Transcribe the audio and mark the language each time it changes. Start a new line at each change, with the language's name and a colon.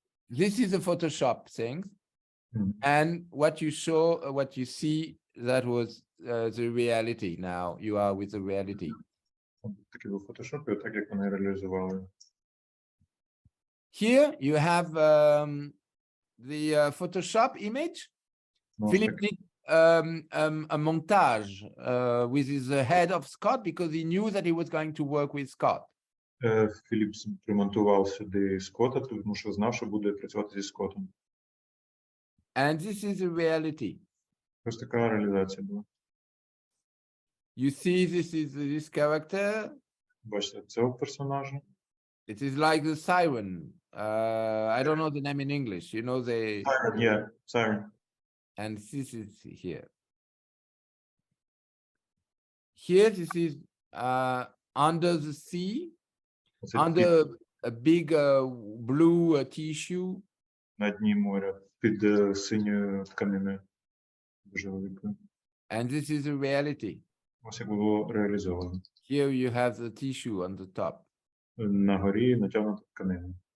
English: This is a Photoshop thing. And what you show, what you see, that was the reality. Now you are with the reality.
Ukrainian: Такий був Photoshop, і так як вони реалізували.
English: Here you have the Photoshop image. Philip did a montage with his head of Scott because he knew that he was going to work with Scott.
Ukrainian: Філіп примонтував сюди Скотта, тому що знав, що буде працювати зі Скоттом.
English: And this is the reality.
Ukrainian: Ось така реалізація була.
English: You see, this character.
Ukrainian: Бачите, цього персонажа.
English: It is like the siren. I don't know the name in English. You know the. Siren, yeah, siren. And this is here. Here, this is under the sea, under a big blue tissue.
Ukrainian: На дні моря, під синьою тканиною. Дуже великою.
English: And this is the reality.
Ukrainian: Ось як було реалізовано.
English: Here you have the tissue on the top.
Ukrainian: На горі натягнута тканина.